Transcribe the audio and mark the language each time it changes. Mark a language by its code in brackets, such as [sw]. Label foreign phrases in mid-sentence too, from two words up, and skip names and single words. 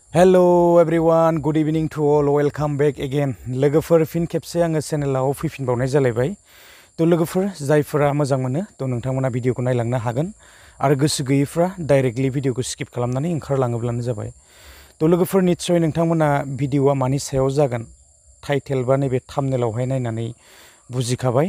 [en] Hello everyone, good evening to all. Welcome back again. [brx] लोगोफोर फिन खेबसे आङो चेनेलाव फैफिनबावनाय जालायबाय। तो लोगोफोर जायफोरा मोजां मोनो तो नोंथांमोना भिडिअखौ नायलांनो हागोन आरो गोसो गैयैफ्रा डाइरेक्टलि भिडिअखौ स्किप खालामनानै ओंखारलाङोब्लानो जाबाय। तो लोगोफोर निस्सय नोंथांमोना भिडिअआ मानि सायाव जागोन टाइटेल बा नैबे थाम्बनेलावहाय नायनानै बुजिखाबाय।